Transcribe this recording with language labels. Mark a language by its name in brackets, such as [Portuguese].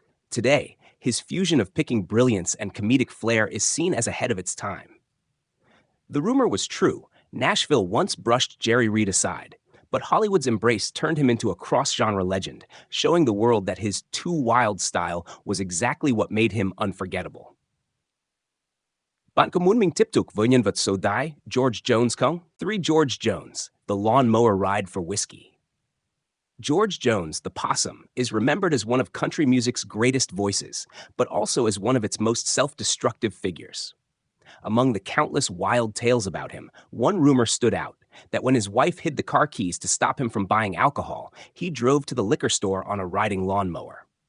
[English] Today, his fusion of picking brilliance and comedic flair is seen as ahead of its time. The rumor was true. Nashville once brushed Jerry Reed aside, but Hollywood's embrace turned him into a cross-genre legend, showing the world that his too wild style was exactly what made him unforgettable. [Vietnamese] Bạn có muốn mình tiếp tục với nhân vật số 3, George Jones không? [English] 3. George Jones, the lawnmower ride for whiskey. George Jones, the possum, is remembered as one of country music's greatest voices, but also as one of its most self-destructive figures. Among the countless wild tales about him, one rumor stood out, that when his wife hid the car keys to stop him from buying alcohol, he drove to the liquor store on a riding lawnmower.